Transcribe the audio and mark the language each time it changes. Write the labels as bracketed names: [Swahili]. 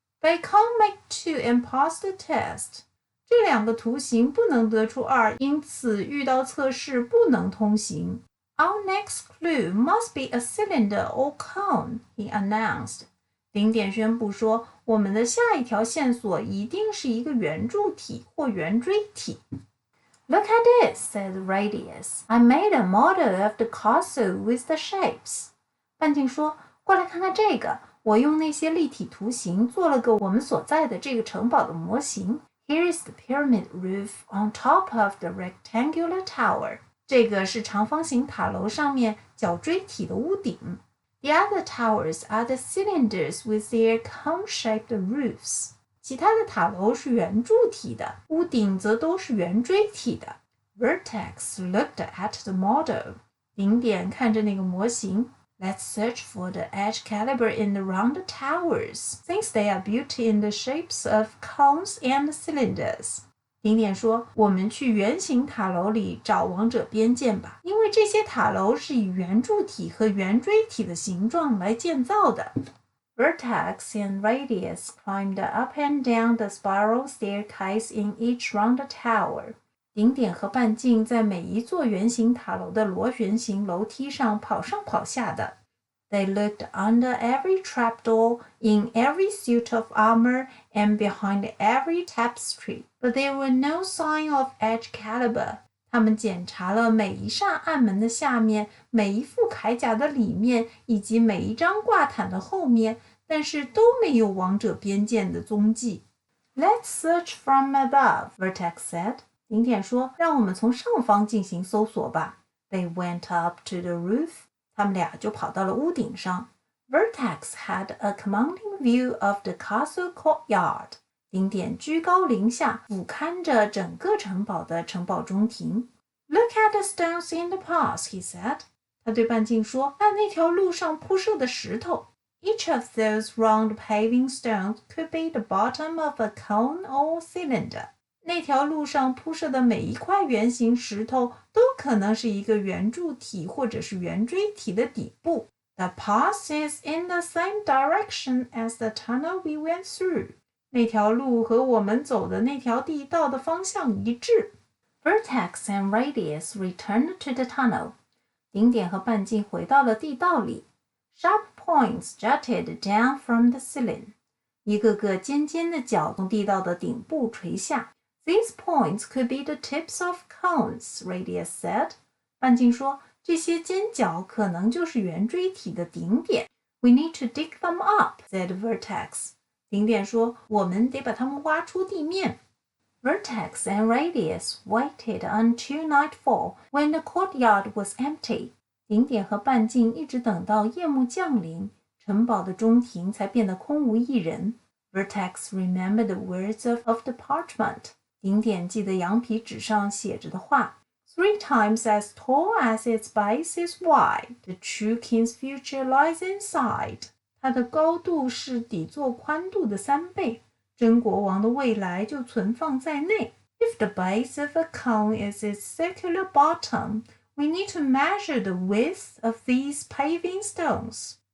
[English] They can't make 2 and pass the test. [Chinese] 这两个图形不能得出2，因此遇到测试不能通行。 [English] Our next clue must be a cylinder or cone, he announced. [Chinese] 顶点宣布说，我们的下一条线索一定是一个圆柱体或圆锥体。 [English] Look at this, said Radius. I made a model of the castle with the shapes. [Chinese] 半径说，过来看看这个，我用那些立体图形做了个我们所在的这个城堡的模型。 [English] Here is the pyramid roof on top of the rectangular tower. [Chinese] 这个是长方形塔楼上面角锥体的屋顶。 [English] The other towers are the cylinders with their cone-shaped roofs. [Chinese] 其他的塔楼是圆柱体的，屋顶则都是圆锥体的。 [English] Vertex looked at the model. [Chinese] 顶点看着那个模型。 [English] Let's search for the edge caliber in the round towers, since they are built in the shapes of cones and cylinders. [Chinese] 顶点说，我们去圆形塔楼里找王者边界吧，因为这些塔楼是以圆柱体和圆锥体的形状来建造的。 [English] Vertex and Radius climbed up and down the spiral staircase in each round tower. [Chinese] 顶点和半径在每一座圆形塔楼的螺旋形楼梯上跑上跑下的。 [English] They looked under every trapdoor, in every suit of armor, and behind every tapestry, but there were no sign of edge caliber. [Chinese] 他们检查了每一扇暗门的下面，每一副铠甲的里面，以及每一张挂毯的后面，但是都没有王者边界的踪迹。 [English] Let's search from above, Vertex said. [Chinese] 顶点说，让我们从上方进行搜索吧。 [English] They went up to the roof. [Chinese] 他们俩就跑到了屋顶上。 [English] Vertex had a commanding view of the castle courtyard. [Chinese] 顶点居高临下，俯瞰着整个城堡的城堡中庭。 [English] Look at the stones in the path, he said. [Chinese] 他对半径说，看那条路上铺设的石头。 [English] Each of those round paving stones could be the bottom of a cone or cylinder. [Chinese] 那条路上铺设的每一块圆形石头都可能是一个圆柱体或者是圆锥体的底部。 [English] The path is in the same direction as the tunnel we went through. [Chinese] 那条路和我们走的那条地道的方向一致。 [English] Vertex and Radius returned to the tunnel. [Chinese] 顶点和半径回到了地道里。 [English] Sharp points jutted down from the ceiling. [Chinese] 一个个尖尖的角从地道的顶部垂下。 [English] These points could be the tips of cones, Radius said. [Chinese] 半径说，这些尖角可能就是圆锥体的顶点。 [English] We need to dig them up, said Vertex. [Chinese] 顶点说，我们得把它们挖出地面。 [English] Vertex and Radius waited until nightfall, when the courtyard was empty. [Chinese] 顶点和半径一直等到夜幕降临，城堡的中庭才变得空无一人。 [English] Vertex remembered the words of the parchment. [Chinese] 顶点记得羊皮纸上写着的话 ： [English] 3 times as tall as its base is wide, the true king's future lies inside. [Chinese] 它的高度是底座宽度的3倍，真国王的未来就存放在内。 [English] If the base of a cone is its circular bottom, we need to measure the width of these paving stones.